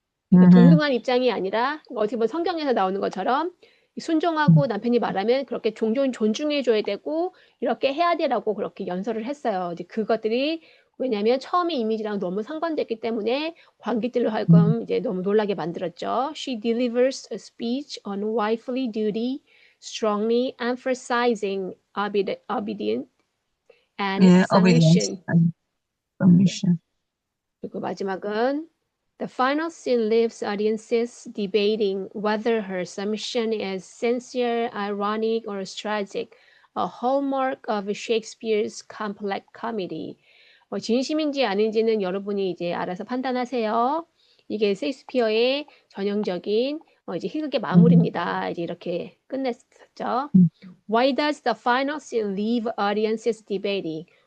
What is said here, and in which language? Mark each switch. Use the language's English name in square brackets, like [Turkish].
[Korean] 그러니까 동등한 입장이 아니라 어떻게 보면 성경에서 나오는 것처럼 순종하고 남편이 말하면 그렇게 존중해줘야 되고 이렇게 해야 되라고 그렇게 연설을 했어요. 이제 그것들이 왜냐하면 처음에 이미지랑 너무 상반됐기 때문에 관객들로 하여금 이제 너무 놀라게 만들었죠. [English] She delivers a speech on wifely duty, strongly emphasizing obedience and submission. [Korean] 그리고 마지막은 [English] The final scene leaves audiences debating whether her submission is sincere, ironic, or tragic, a hallmark of Shakespeare's complex comedy. [Korean] 진심인지 아닌지는 여러분이 이제 알아서 판단하세요. 이게 셰익스피어의 전형적인 이제 희극의 마무리입니다. 이제 이렇게 끝냈었죠. [English] Why does the final scene leave audiences debating?